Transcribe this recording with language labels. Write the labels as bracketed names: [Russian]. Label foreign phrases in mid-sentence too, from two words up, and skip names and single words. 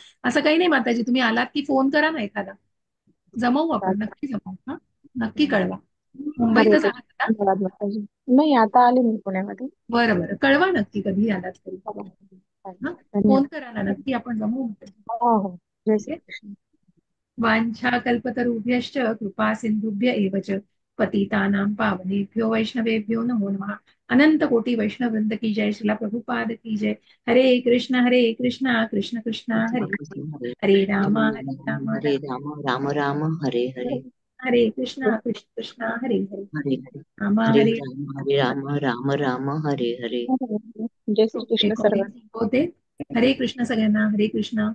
[Marathi] असं काही नाही माताजी, तुम्ही आलात की फोन करा ना एखादा, जमवू आपण, नक्की जमवू. हा, नक्की कळवा. हरे मुंबईतच आहात कृष्ण. का? धन्यवाद माताजी. नाही, आता आले मी पुण्यामध्ये. बरं बरं, कळवा नक्की कधी आलात तरी. हा, धन्यवाद. फोन करा ना, नक्की आपण जमवू माताजी. हो हो, जय ठीक श्री आहे. कृष्ण. [Sanskrit] वाञ्छाकल्पतरुभ्यश्च कृपा सिन्धुभ्य एव च पतितानां पावनेभ्यो वैष्णवेभ्यो नमो नमः। [Hindi] अनंत कोटि वैष्णव वृंद की जय। श्रीला प्रभुपाद की जय। [Sanskrit] हरे कृष्णा कृष्ण कृष्णा कृष्ण हरे कृष्ण हरे, हरे हरे हरे राम हरे राम राम राम हरे हरे हरे कृष्णा कृष्णा हरे हरे, हरे हरे राम हरे हरे राम राम राम हरे हरे [Marathi] जय श्री कृष्ण सर्वांना. रेकॉर्डिंग होते. हरे कृष्ण सगळ्यांना, हरे कृष्ण.